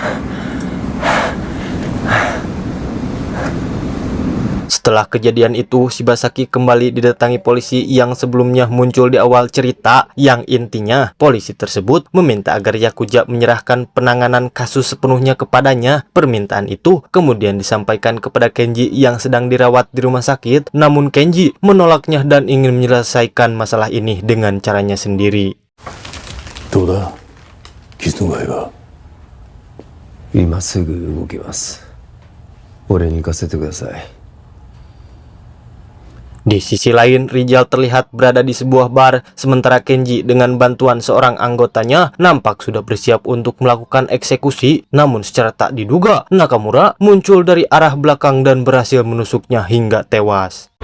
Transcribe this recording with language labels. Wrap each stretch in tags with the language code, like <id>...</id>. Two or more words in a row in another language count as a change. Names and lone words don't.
<id>Setelah kejadian itu, Shibasaki kembali didatangi polisi yang sebelumnya muncul di awal cerita, yang intinya polisi tersebut meminta agar Yakuza menyerahkan penanganan kasus sepenuhnya kepadanya. Permintaan itu kemudian disampaikan kepada Kenji yang sedang dirawat di rumah sakit, namun Kenji menolaknya dan ingin menyelesaikan masalah ini dengan caranya sendiri.</id> <ja>どうだ傷の具合は。今すぐ動きます。俺に行かせてください。</ja> <id>Di sisi lain, Rizal terlihat berada di sebuah bar, sementara Kenji dengan bantuan seorang anggotanya nampak sudah bersiap untuk melakukan eksekusi. Namun secara tak diduga, Nakamura muncul dari arah belakang dan berhasil menusuknya hingga tewas.</id>